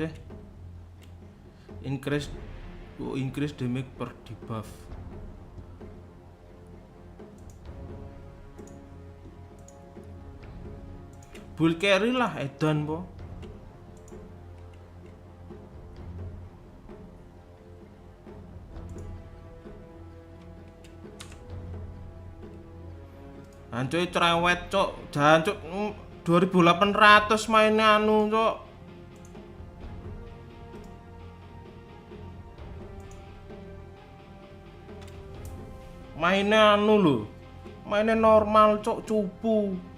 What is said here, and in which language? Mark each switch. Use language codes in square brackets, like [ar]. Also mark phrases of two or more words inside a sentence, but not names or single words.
[en] Increase damage per debuff. [jv] Bull carry lah edan po. [id] Ancoy cerewet, Cok. Jangan, Cok. 2800 mainnya anu, Cok. Mainnya anu lho. Mainnya normal, Cok, cupu.